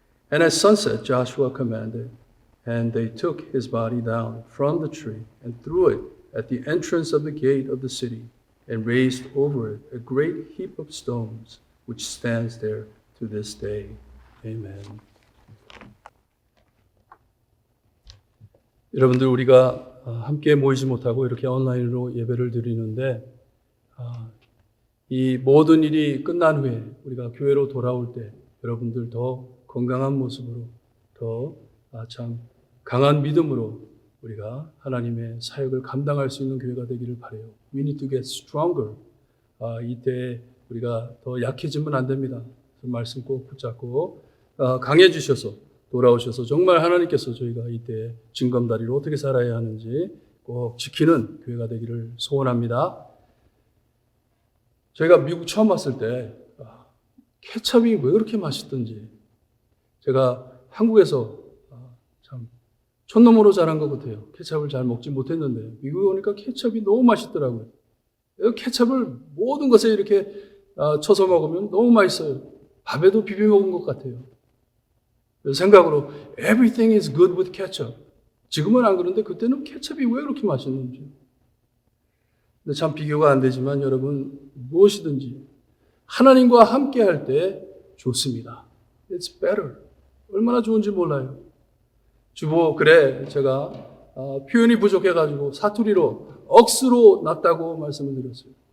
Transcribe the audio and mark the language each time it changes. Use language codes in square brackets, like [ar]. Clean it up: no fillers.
[en] And at sunset Joshua commanded, and they took his body down from the tree and threw it at the entrance of the gate of the city, and raised over it a great heap of stones, which stands there to this day. Amen. [ko] 여러분들, 우리가 함께 모이지 못하고 이렇게 온라인으로 예배를 드리는데, 이 모든 일이 끝난 후에 우리가 교회로 돌아올 때 여러분들 더 건강한 모습으로, 더 참 강한 믿음으로 우리가 하나님의 사역을 감당할 수 있는 교회가 되기를 바라요. [en] We need to get stronger. [ko] 이때 우리가 더 약해지면 안 됩니다. 말씀 꼭 붙잡고 강해지셔서 돌아오셔서 정말 하나님께서 저희가 이때 징검다리로 어떻게 살아야 하는지 꼭 지키는 교회가 되기를 소원합니다. 저희가 미국 처음 왔을 때 케첩이 왜 그렇게 맛있던지, 제가 한국에서 참 촌놈으로 자란 것 같아요. 케첩을 잘 먹지 못했는데 미국에 오니까 케첩이 너무 맛있더라고요. 케첩을 모든 것에 이렇게 쳐서 먹으면 너무 맛있어요. 밥에도 비벼 먹은 것 같아요. 생각으로 [en] everything is good with ketchup. [ko] 지금은 안 그런데 그때는 케첩이 왜 그렇게 맛있는지. 근데 참 비교가 안 되지만 여러분, 무엇이든지 하나님과 함께 할 때 좋습니다. [en] It's better. [ko] 얼마나 좋은지 몰라요. 주보 글에 제가 표현이 부족해가지고 사투리로 억수로 났다고 말씀을 드렸어요.